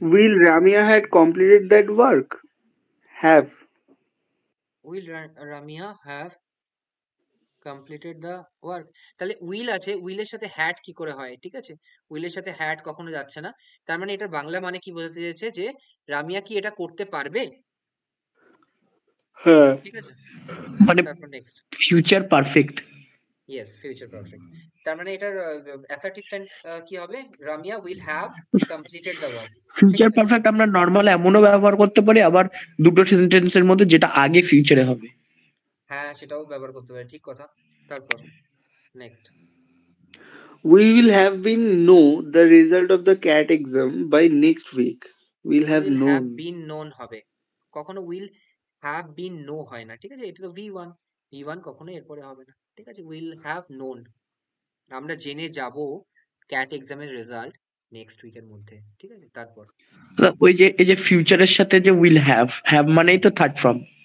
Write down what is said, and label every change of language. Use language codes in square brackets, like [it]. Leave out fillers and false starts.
[en] Will Ramya had completed that work? Have. Will Ramya have completed the work. [bn] তাহলে will আছে, উইলের সাথে had কি করে হয়? ঠিক আছে, উইলের সাথে হ্যাড কখনো যাচ্ছে না। তার মানে এটার বাংলা মানে কি বোঝাতে চেয়েছে, যে রামিয়া কি এটা করতে পারবে? হ্যাঁ। ঠিক আছে, মানে তারপর next, [en] Future perfect. Yes, future perfect. [bn] তার মানে এটার অ্যাসার্টিভ সেন্স কি হবে, Ramiya [en] Will have completed the work. [bn] ঠিক [en] future [bn] আছে, পারফেক্ট আমরা নর্মাল এমনও ব্যবহার করতে পারি, আবার দুটো সেন্টেন্সের মধ্যে যেটা আগে ফিউচারে হবে। হ্যাঁ সেটাও ব্যবহার করতে পারে, ঠিক কথা। তারপর next, [en] We will have been know the result of the CAT exam by next week. We'll have will have known. Been known [bn] হবে, কখনো [en] will have been know [bn] হয় না। ঠিক আছে, এটা তো ভি ওয়ান কখনো এরপরে হবে না। ঠিক আছে, [en] will have known, [bn] আমরা জেনে যাব ক্যাট এক্সামের রেজাল্ট নেক্সট উইকের মধ্যে। ঠিক আছে, তারপর ওই যে এই যে ফিউচারের সাথে যে [en] will have, [bn] হ্যাভ মানেই তো থার্ড ফর্ম।